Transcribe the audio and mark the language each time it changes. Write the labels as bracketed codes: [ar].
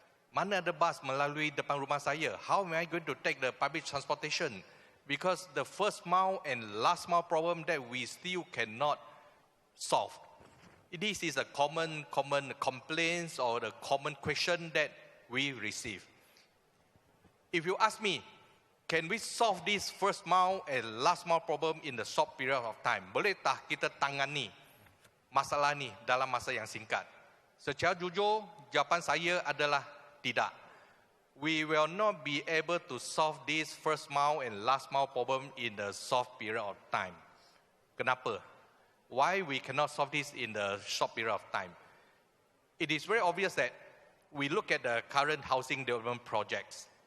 [ms] Mana ada bas melalui depan rumah saya? [en] How am I going to take the public transportation? Because the first mile and last mile problem that we still cannot solve. This is a common complaints or the common question that we receive. If you ask me, can we solve this first mile and last mile problem in the short period of time? [ms] Boleh tak kita tangani masalah ni dalam masa yang singkat? Secara jujur, jawapan saya adalah tidak. [en] We will not be able to solve this first mile and last mile problem in the short period of time. [ms] Kenapa? [en] Why we cannot solve this in the short period of time? It is very obvious that we look at the current housing development projects.